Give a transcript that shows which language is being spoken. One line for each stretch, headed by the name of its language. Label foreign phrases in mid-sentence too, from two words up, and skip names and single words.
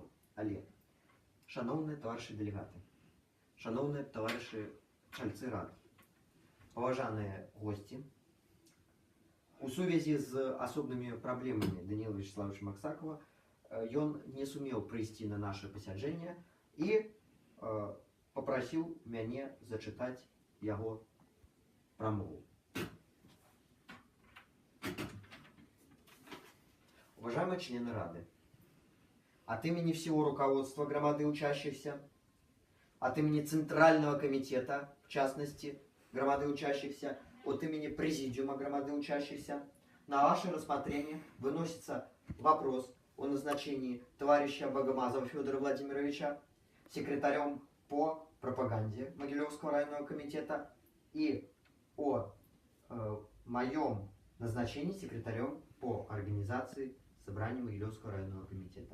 Belarusian: Але,
Russian: шановные товарищи делегаты, шановные товарищи
Belarusian: чальцы рад, поважанные гости, у сувязі з асобнымі праблемамі Даніла Вячеславовича Максакова ён не сумеў прыйсці на наше пасяджэнне і папрасіў мяне зачытаць яго прамову.
Russian: Уважаемые члены Рады, от имени всего руководства громады учащихся, от имени Центрального комитета, в частности, громады учащихся, от имени Президиума громады учащихся, на ваше рассмотрение выносится вопрос о назначении товарища Богомазова Федора Владимировича секретарем по пропаганде Могилевского районного комитета и о моем назначении секретарем по организации собрания Могилевского районного комитета.